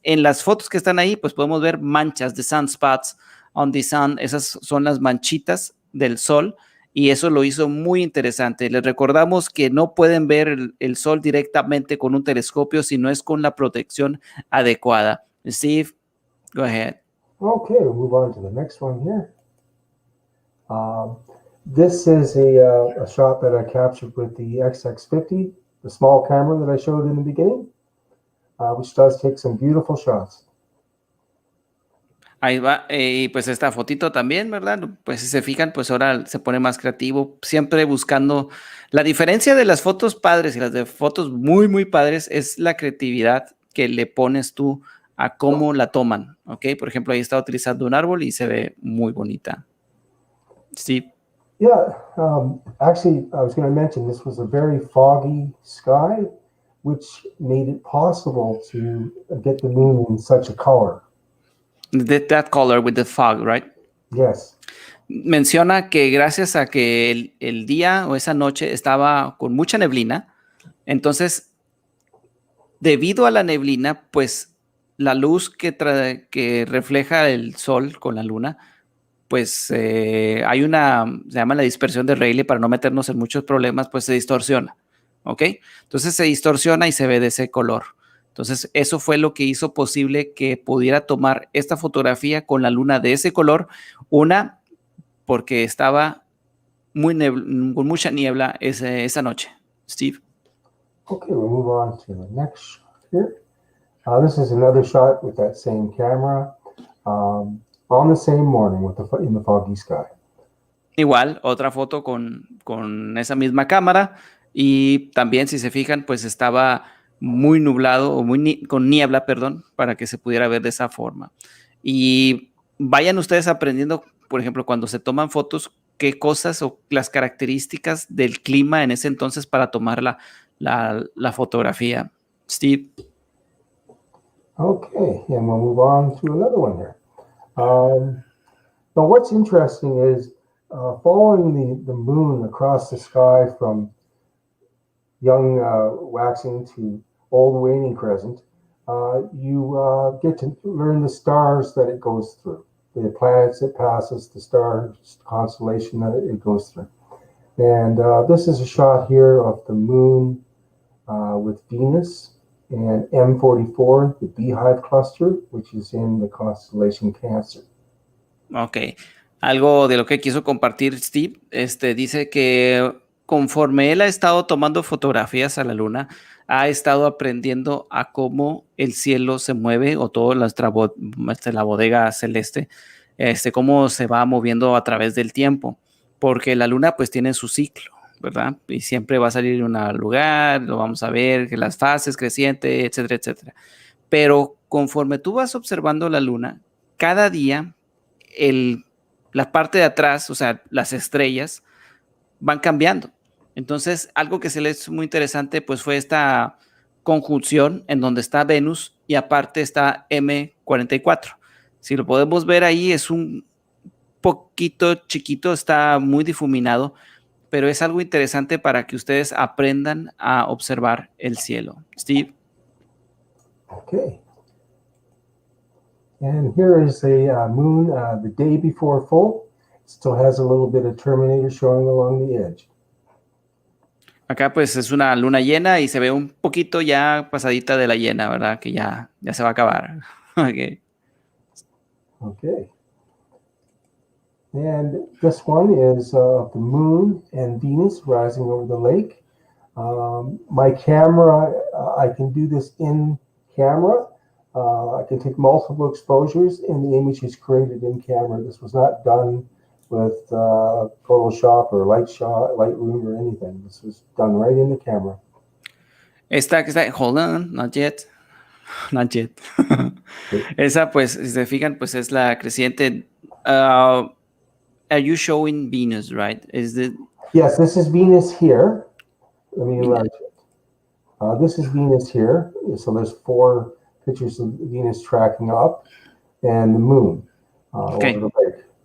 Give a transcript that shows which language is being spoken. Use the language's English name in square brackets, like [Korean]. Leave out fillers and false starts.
[Spanish] En las fotos que están ahí, pues podemos ver manchas de [English] sunspots on the sun. [Spanish] Esas son las manchitas del sol y eso lo hizo muy interesante. Les recordamos que no pueden ver el sol directamente con un telescopio si no es con la protección adecuada. [English] Steve, go ahead. Okay, we'll move on to the next one here. This is a shot that I captured with the XX50, the small camera that I showed in the beginning, which does take some beautiful shots. [Spanish] Ahí va, y pues esta fotito también, ¿verdad? Pues si se fijan, pues ahora se pone más creativo, siempre buscando. La diferencia de las fotos padres y las de fotos muy, muy padres es la creatividad que le pones tú a cómo la toman, ¿ok? Por ejemplo, ahí está utilizando un árbol y se ve muy bonita. Sí. [English] Yeah, actually, I was going to mention this was a very foggy sky, which made it possible to get the moon in such a color. That color with the fog, right? Yes. [Spanish] Menciona que gracias a que el día o esa noche estaba con mucha neblina, entonces, debido a la neblina, pues la luz que refleja el sol con la luna, pues hay se llama la dispersión de Rayleigh, para no meternos en muchos problemas, pues se distorsiona, ¿ok? Entonces se distorsiona y se ve de ese color. Entonces eso fue lo que hizo posible que pudiera tomar esta fotografía con la luna de ese color, una, porque estaba con mucha niebla esa noche. Steve. [English] Okay, we'll move on to the next shot here. This is another shot with that same camera on the same morning in the foggy sky. [Spanish] Igual, otra foto con esa misma cámara y también, si se fijan, pues estaba muy nublado o con niebla, perdón, para que se pudiera ver de esa forma. Y vayan ustedes aprendiendo, por ejemplo, cuando se toman fotos, qué cosas o las características del clima en ese entonces para tomar la fotografía. Steve. [English] Okay, and we'll move on to another one here. Now, what's interesting is following the moon across the sky from young waxing to old waning crescent, you get to learn the stars that it goes through, the planets it passes, the stars constellation that it goes through. And this is a shot here of the moon with Venus and M44, the Beehive cluster, which is in the constellation Cancer. [Spanish] Ok, algo de lo que quiso compartir Steve, dice que conforme él ha estado tomando fotografías a la luna, ha estado aprendiendo a cómo el cielo se mueve o toda la bodega celeste, cómo se va moviendo a través del tiempo, porque la luna pues tiene su ciclo, ¿verdad? Y siempre va a salir en un lugar, lo vamos a ver, que las fases crecientes, etcétera, etcétera. Pero conforme tú vas observando la luna, cada día la parte de atrás, o sea, las estrellas, van cambiando. Entonces, algo que se le hizo muy interesante, pues fue esta conjunción en donde está Venus y aparte está M44. Si lo podemos ver ahí, es un poquito chiquito, está muy difuminado, pero es algo interesante para que ustedes aprendan a observar el cielo. Steve. [English] Okay. And here is a moon the day before full. It still has a little bit of terminator showing along the edge. [Spanish] Acá pues es una luna llena y se ve un poquito ya pasadita de la llena, ¿verdad? Que ya se va a acabar. Okay. [English] Okay. And this one is the moon and Venus rising over the lake. My camera, I can do this in camera. I can take multiple exposures and the image is created in camera. This was not done with Photoshop or Lightroom or anything. This was done right in the camera. Hold on, not yet. Not yet. [Spanish] Esa, pues, si se fijan, pues es la creciente. [English] Are you showing Venus, right? Yes, this is Venus here. Let me enlarge it. This is Venus here. So there's 4 pictures of Venus tracking up and the moon over the lake.